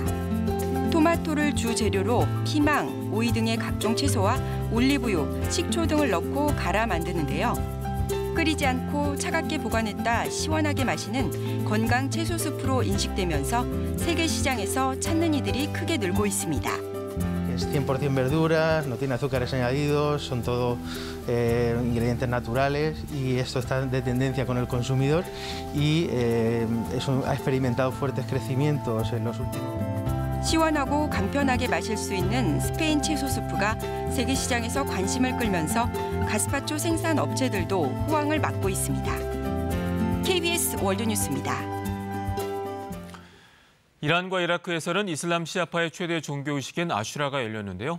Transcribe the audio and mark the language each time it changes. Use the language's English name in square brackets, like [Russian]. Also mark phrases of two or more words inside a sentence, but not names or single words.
[Korean] 토마토를 주 재료로 피망, 오이 등의 각종 채소와 올리브유, 식초 등을 넣고 갈아 만드는데요. 끓이지 않고 차갑게 보관했다 시원하게 마시는 건강 채소 수프로 인식되면서 세계 시장에서 찾는 이들이 크게 늘고 있습니다. [Spanish] Es 100% verduras, no tiene azúcares añadidos, son todo ingredientes naturales y esto está de tendencia con el consumidor y eso ha experimentado fuertes crecimientos en los últimos. [Korean] 시원하고 간편하게 마실 수 있는 스페인 채소 수프가 세계 시장에서 관심을 끌면서 가스파초 생산 업체들도 호황을 맞고 있습니다. KBS 월드뉴스입니다. 이란과 이라크에서는 이슬람 시아파의 최대 종교의식인 아슈라가 열렸는데요.